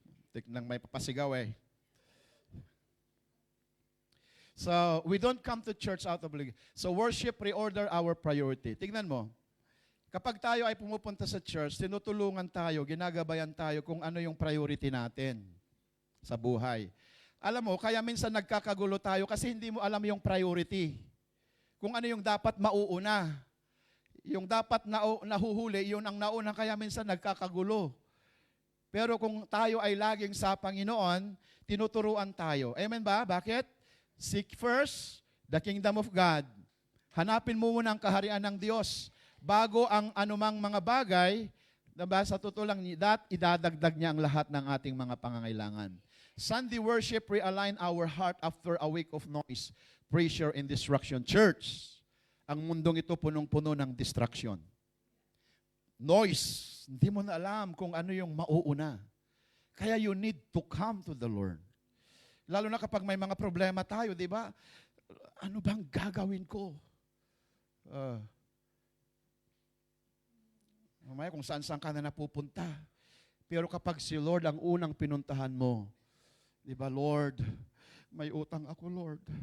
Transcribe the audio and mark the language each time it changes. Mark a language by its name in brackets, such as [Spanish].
[Filipino] Tignan may papasigaw [English] So, we don't come to church out of obligation. So, worship reorder our priority. [Filipino] Tignan mo. Kapag tayo ay pumupunta sa church, tinutulungan tayo, ginagabayan tayo kung ano yung priority natin sa buhay. Alam mo, kaya minsan nagkakagulo tayo kasi hindi mo alam yung priority. Kung ano yung dapat mauuna. Yung dapat nahuhuli, yun ang nauna, kaya minsan nagkakagulo. Pero kung tayo ay laging sa Panginoon, tinuturuan tayo. Amen ba? Bakit? [English] Seek first the kingdom of God. [Filipino] Hanapin mo muna ang kaharian ng Diyos bago ang anumang mga bagay, diba, sa totoo lang, idadagdag niya ang lahat ng ating mga pangangailangan. [English] Sunday worship realign our heart after a week of noise, pressure, and distraction. [Filipino] Church, ang mundong ito punong-puno ng distraction. Noise, hindi mo na alam kung ano yung mauuna. Kaya [English] you need to come to the Lord. [Filipino] Lalo na kapag may mga problema tayo, di ba? Ano bang gagawin ko? Mamaya kung saan-saan ka na napupunta. Pero kapag si Lord ang unang pinuntahan mo, di ba, Lord, may utang ako, Lord.